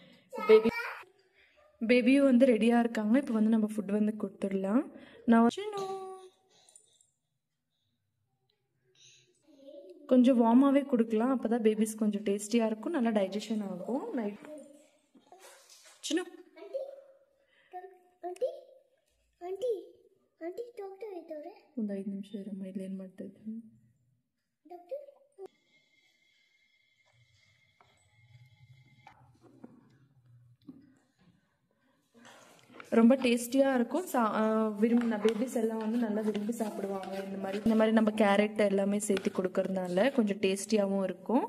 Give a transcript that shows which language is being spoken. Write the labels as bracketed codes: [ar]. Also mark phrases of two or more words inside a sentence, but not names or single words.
[ta] பேபியும் வந்து ரெடியா இருக்காங்க. இப்போ வந்து நம்ம ஃபுட் வந்து கொடுத்துடலாம். நான் கொஞ்சம் வார்மாவே கொடுக்கலாம். அப்பதான் பேபிஸ் கொஞ்சம் டேஸ்டியா இருக்கும், நல்லா டைஜஷன் ஆகும். நைட் சின்ன [kn] ಒಂದು 5 ನಿಮಿಷ ಇರಮ್ಮ, ಇಲ್ಲಿ ಏನು ಮಾಡ್ತಾ ಇದ್ದೀನಿ. [ta] ரொம்ப டேஸ்டியா இருக்கும். விரும்பின பேபிஸ் எல்லாம் வந்து நல்லா விரும்பி சாப்பிடுவாங்க. இந்த மாதிரி நம்ம கேரட் எல்லாமே சேர்த்து கொடுக்கறதுனால கொஞ்சம் டேஸ்டியாவும் இருக்கும்.